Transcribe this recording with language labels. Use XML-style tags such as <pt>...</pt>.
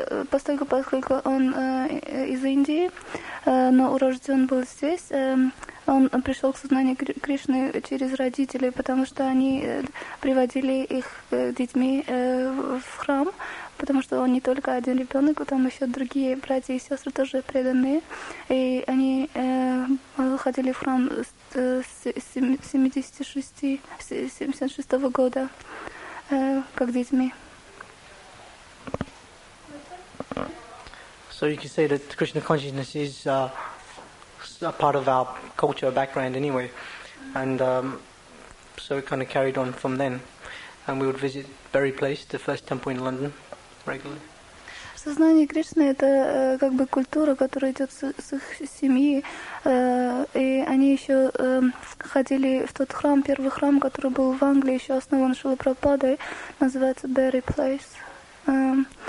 <ru>Поскольку он из Индии, но урожден был здесь, он пришел к сознанию Кришны через родителей, потому что они приводили их детьми в храм, потому что он не только один ребенок, там еще другие братья и сестры тоже преданные, и они ходили в храм с 76-го года как детьми.</ru> <en>So you can say that Krishna consciousness is a part of our culture background anyway, and so it kind of carried on from then, and we would visit Berry Place, the first temple in London, regularly.</en> <ru>Сознание Кришны — это как бы культура, которая идет с их семьи, и они еще ходили в тот храм, первый храм, который был в Англии, еще основан Шрила Прабхупадой, называется Berry Place.</ru>